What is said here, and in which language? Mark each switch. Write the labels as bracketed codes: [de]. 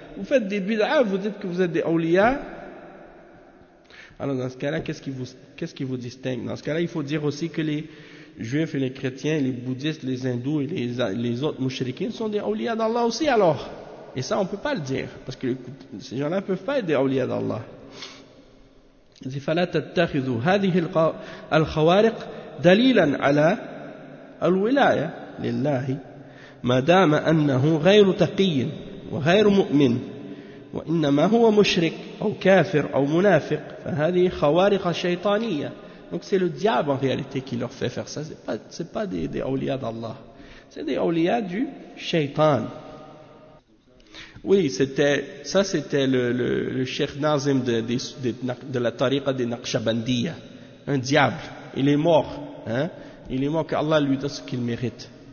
[fr] Vous faites des bid'ah, vous dites que vous êtes des awliya. Alors dans ce cas-là, qu'est-ce qui vous distingue? Dans ce cas-là, il faut dire aussi que les juifs et les chrétiens, les bouddhistes, les hindous et les autres mouchriquins sont des awliya d'Allah aussi alors. Et ça, on ne peut pas le dire. Parce que ces gens-là ne peuvent pas être des awliya d'Allah. [ar] Il dit, « فَلَا تَتَّخِذُوا هَذِهِ الْخَوَارِقِ دَلِيلًا عَلَى الْوِلَايَ لِلَّهِ مَا دَامَ أَنَّهُ غَيْرُ تَقِيٍّ وَغَيْرُ مُؤْمِنٍ وَإِنَّمَا هُوَ مُشْرِكٍ أَوْ كَافِرٍ أَوْ مُنَافِقٍ فَهَذِهِ خَوَارِقَ شَيْطَانِيَّةٍ » [fr] Donc c'est le diable en réalité qui leur fait faire ça. Ce n'est pas des awliya d'Allah. C'est des awliya du shaytan. Oui, c'était le Cheikh Nazim de la tariqa des Naqshbandiya, un diable. Il est mort, hein? Il est mort, qu'Allah lui donne ce qu'il mérite.